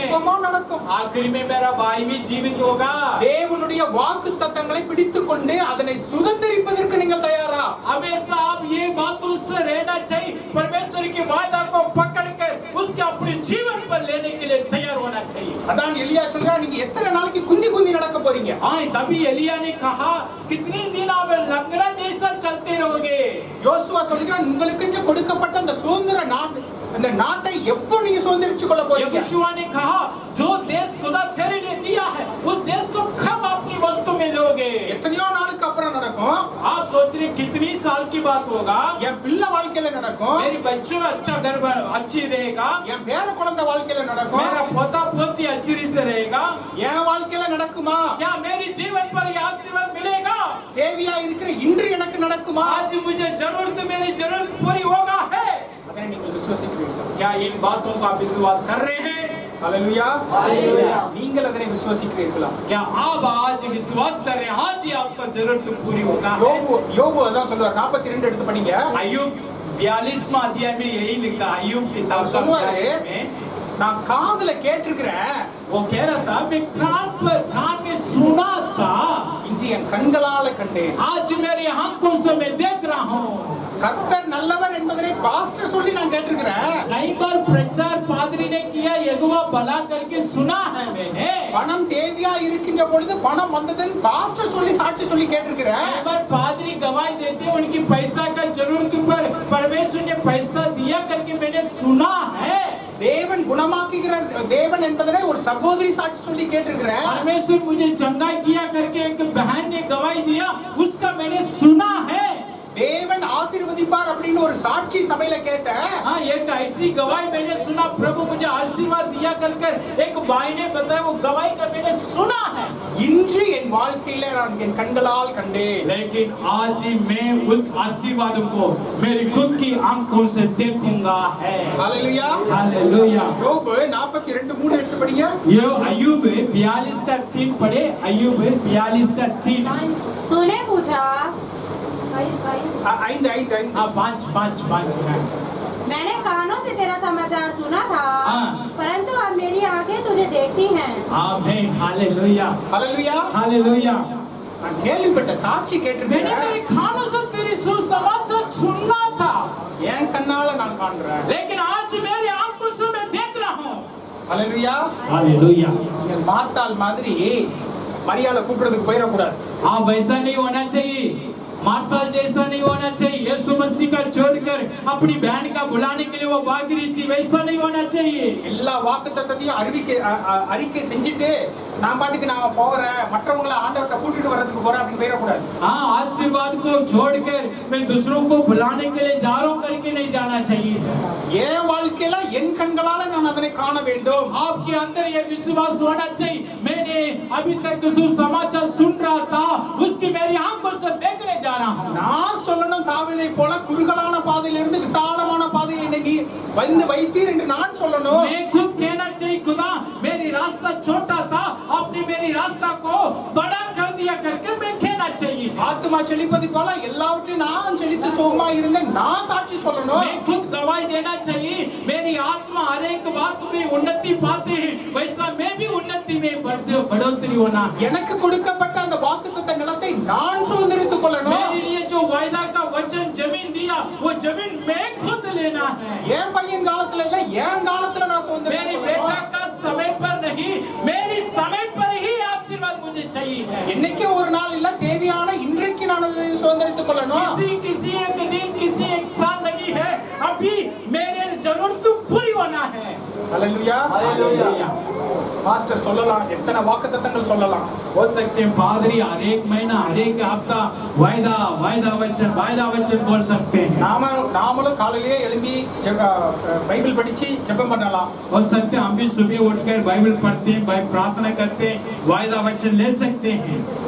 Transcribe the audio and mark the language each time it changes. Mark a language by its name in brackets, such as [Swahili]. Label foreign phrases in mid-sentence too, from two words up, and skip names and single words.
[Tamil] எப்பமா நடக்கும்? [Hindi] आखिरी में मेरा भाई भी जीवित होगा। [Tamil] தேவனுடைய வாக்குத்தத்தங்களை பிடித்துக்கொண்டு அதனை சுதந்தரிப்பதற்கு நீங்கள் தயாரா? [Hindi] हमेशा आप ये बातों से रहना चाहिए, परमेश्वर की वायदा को पकड़कर उसके अपने जीवन पर लेने के लिए तैयार होना चाहिए। [Tamil] அதான் எலியா சொல்றான், நீங்க எத்தனை நாளைக்கு குந்தி நடக்க போறீங்க? [Hindi] हाँ, तभी एलिया ने कहा, कितने दिन आप लंगड़ा जैसा चलते रहोगे। [Tamil] யோசுவா சொல்கிறான், உங்களுக்கு கொடுக்கப்பட்ட அந்த சுதந்திர நாடு, அந்த நாட்டை எப்போ நீங்க சுதந்திரிச்சு கொள்ள போறீங்க? [Hindi] यहोशू ने कहा, जो देश खुदा तेरे लिए दिया है, उस देश को कब अपनी वस्तु में लोगे? [Tamil] எத்தனையோ நாளுக்கு அப்புறம் நடக்கும். [Hindi] आप सोच रहे कितनी साल की बात होगा? [Tamil] என் பிள்ளை வாழ்க்கையில நடக்கும். [Hindi] मेरी बच्चों का अच्छा घर अच्छी रहेगा, [Tamil] என் பேர குழந்தை வாழ்க்கையில நடக்கும். [Hindi] मेरा पोता पोती अच्छी रीति से रहेगा। [Tamil] என் வாழ்க்கையில நடக்குமா? [Hindi] क्या मेरी जीवन पर यह आशीर्वाद मिलेगा? [Tamil] தேவையா இருக்கிற இன்று எனக்கு நடக்குமா? [Hindi] आज मुझे जरूरत, मेरी जरूरत पूरी होगा है। [Tamil] அதனை நீங்கள் விசுவாசிக்கிறீர்களா? [Hindi] क्या इन बातों का विश्वास कर रहे हैं? [Tamil] ஹalleluya [Hindi] हालेलुया। [Tamil] நீங்கள் அதனை விசுவாசிக்கிறீர்களா? [Hindi] क्या आप आज विश्वास कर रहे हैं आज ही आपका जरूरत पूरी होगा? [Tamil] யோபு அதான் சொல்றார். 42 எடுத்து படிங்க. [Hindi] अय्यूब 42वां अध्याय में यही लिखा, अय्यूब किताब का [Tamil] சொல்லுவாரு, [Hindi] 42 में [Tamil] நான் காதுல கேட்டிருக்கிறேன், [Hindi] वो कह रहा था मैं कान में सुना था, [Tamil] இன்று என் கண்களால கண்டேன். [Hindi] आज मेरी आंखों से मैं देख रहा हूँ। [Tamil] கர்த்தர் நல்லவர் என்பதை பாஸ்டர் சொல்லி நான் கேட்டிருக்கிறேன். [Hindi] कई बार प्रचार पादरी ने किया, यहोवा भला करके सुना है मैंने। [Tamil] பணம் தேவையா இருக்கின்ற பொழுது பணம் வந்ததுன்னு பாஸ்டர் சொல்லி சாட்சி சொல்லி கேட்டிருக்கிறேன். [Hindi] कई बार पादरी गवाही देते हैं उनकी पैसा का जरूरत पर परमेश्वर ने पैसा दिया करके मैंने सुना है। [Tamil] தேவன் குணமாக்குகிற தேவன் என்பதை ஒரு சகோதரி சாட்சி சொல்லி கேட்டிருக்கிறேன். [Hindi] परमेश्वर मुझे चंगा किया करके एक बहन ने गवाही दिया, उसका मैंने सुना है। [Tamil] தேவன் ஆசீர்வதிப்பார் அப்படின்னு ஒரு சாட்சி சபையில கேட்டேன். [Hindi] हाँ, एक ऐसी गवाही मैंने सुना, प्रभु मुझे आशीर्वाद दिया कर एक भाई ने बताया, वो गवाही का मैंने सुना है। [Tamil] இன்று என் வாழ்க்கையில நான் என் கண்களால் கண்டேன். [Hindi] लेकिन आज ही मैं उस आशीर्वाद को मेरी खुद की आंखों से देखूंगा है। [Tamil] ஹalleluya. [Hindi] हालेलुया। [Tamil] யோபு 42:3 எடுத்து படிங்க. [Hindi] ये अय्यूब 42 का 3 पढ़े, अय्यूब 42 का 3। तूने पूछा, 5 हाँ, 5 है। मैंने कानों से तेरा समाचार सुना था, हाँ। परंतु अब मेरी आंखें तुझे देखती हैं। आमीन। हालेलुया। [Tamil] ஹalleluya. [Hindi] हालेलुया। [Tamil] நான் கேள்விப்பட்ட சாட்சி [Hindi] मैंने [Tamil] கேட்டிருக்கிறேன். [Hindi] मेरे कानों से तेरी सुसमाचार सुनना था, [Tamil] என் கண்ணால நான் காண்கிறேன். [Hindi] लेकिन आज मेरी आंखों से मैं देख रहा हूँ। [Tamil] ஹalleluya. [Hindi] हालेलुया। [Tamil] நீங்கள் மாத்தாள் மாதிரி மரியாதை கூப்பிடுறதுக்கு போயிடக்கூடாது. [Hindi] आप वैसा नहीं होना चाहिए, मार्था जैसा नहीं होना चाहिए, यीशु मसीह का छोड़कर अपनी बहन का बुलाने के लिए वो भाग रही थी, वैसा नहीं होना चाहिए। [Tamil] எல்லா வாக்குத்தத்தத்தையும் அறிக்கை செஞ்சுட்டு நான் பாட்டுக்கு நான் போறேன், மற்றவங்களை ஆண்டவர்கிட்ட கூட்டிட்டு வர்றதுக்கு போறேன் அப்படின்னு போயிடக்கூடாது. [Hindi] हाँ, आशीर्वाद को छोड़कर मैं दूसरों को बुलाने के लिए जा रहा हूँ करके नहीं जाना चाहिए। [Tamil] என் வாழ்க்கையில என் கண்களால நான் அதனை காண வேண்டும். [Hindi] आपके अंदर ये विश्वास होना चाहिए, मैंने अभी तक सुसमाचार सुन रहा था, उसकी मेरी आंखों से देखने जा रहा हूँ। [Tamil] நான் சொல்லணும், தாவீதை போல குறுகலான பாதையிலிருந்து விசாலமான பாதையில் என்னை நீ வந்து வைத்தீர் என்று நான் சொல்லணும். [Hindi] मैं खुद कहना चाहिए, खुदा मेरी रास्ता छोटा था, आपने मेरी रास्ता को बड़ा कर दिया करके मैं कहना चाहिए। [Tamil] ஆத்துமா செழிப்பது போல எல்லாவற்றையும் நான் செழித்து சுகமா இருந்தேன் நான் சாட்சி சொல்லணும். [Hindi] मैं खुद गवाही देना चाहिए, मेरी आत्मा हर एक बात में उन्नति पाते हैं, वैसा मैं भी उन्नति में बढ़ोतरी होना है। [Tamil] எனக்கு கொடுக்கப்பட்ட அந்த வாக்குத்தத்த நிலத்தை நான் சுதந்திரித்துக் கொள்ளணும். [Hindi] मेरे लिए जो वायदा का वचन जमीन दिया, वो जमीन मैं खुद लेना है। [Tamil] என் பையன் காலத்துல இல்ல, என் காலத்துல நான் [Hindi] मेरी [Tamil] சுதந்திரித்துக் [Hindi] बेटा [Tamil] கொள்ளணும். [Hindi] का समय पर नहीं, मेरी समय पर ही आशीर्वाद मुझे चाहिए है। [Tamil] என்னைக்கு ஒரு நாள் இல்ல, தேவையான இன்றைக்கு நான் அதை சுதந்திரித்துக் கொள்ளணும். [Hindi] किसी एक दिन, किसी एक साल नहीं है, अभी मेरे जरूरत पूरी होना है। [Tamil] ஹalleluya. [Hindi] हालेलुया। [Tamil] மாஸ்டர் சொல்லலாம், எத்தனை வாக்குத்தத்தங்கள் சொல்லலாம். [Hindi] हो सकते हैं पादरी हर एक महीना, हर एक हफ्ता वायदा वचन बोल सकते हैं। [Tamil] நாமளும் காலையிலேயே எழும்பி பைபிள் படிச்சு ஜெபம் பண்ணலாம். [Hindi] हो सकते हैं हम भी सुबह उठकर बाइबल पढ़ते हैं, प्रार्थना करते हैं, वायदा वचन ले सकते हैं।